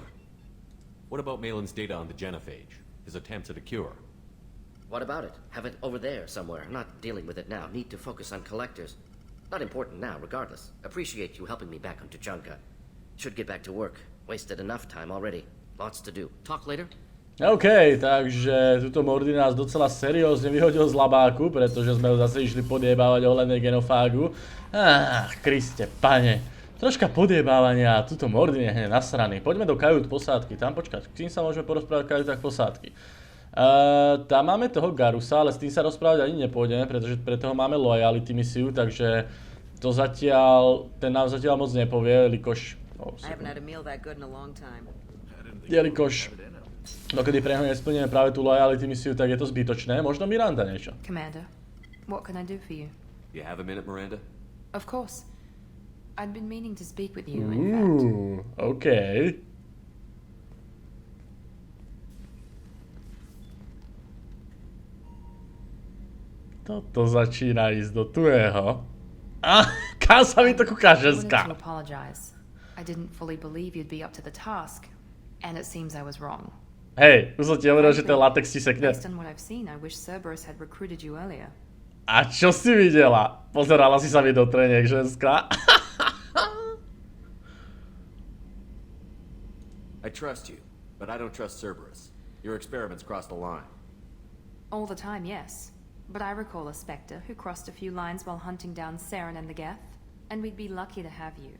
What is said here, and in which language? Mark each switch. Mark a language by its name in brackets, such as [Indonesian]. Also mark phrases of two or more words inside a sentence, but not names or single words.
[English] What about Malin's data on the genophage? His attempts at a cure? What about it? Have it over there somewhere. Not dealing with it now. Need to focus on collectors. Not important now, regardless. Appreciate you helping me back on Tuchanka. Should get back to work. Wasted enough time already. Lots to do. Talk later? [Slovak] OK, takže tuto Mordy nás docela seriózne vyhodil z labáku, pretože sme ho zase išli podiebávať ohľadne genofágu. Kriste, pane. Troška podiebávania a tuto Mordy je hneď nasraný. Poďme do kajút posádky. Tam počkať, s tým sa môžeme porozprávať v kajútach posádky. Tam máme toho Garusa, ale s tým sa rozprávať ani nepôjdeme, pretože pre toho máme loyalty misiu, takže to zatiaľ, ten nám zatiaľ moc nepovie, jelikož dokedy pre neho nesplníme práve tú loyalty misiu, tak je to zbytočné. Možno Miranda niečo. [English] Commander, what can I do for you? You have a minute, Miranda? Of course. I'd been meaning to speak with you, in fact. OK. [Slovak] Toto začína ísť do tuého. Kam sa mi to kúka ženská? [English] I wanted to apologize. I didn't fully believe you'd be up to the task, and it seems I was wrong. [Slovak] Hej, už som ti hovoril, že ten latex ti sekne. [English] Based on what I've seen, I wish Cerberus had recruited you earlier. [Slovak] A čo si videla? Pozerala si sa mi do treniek, ženská? [English] I trust you, but I don't trust Cerberus. Your experiments crossed the line. All the time, yes. But I recall a Spectre who crossed a few lines while hunting down Saren and the Geth, and we'd be lucky to have you.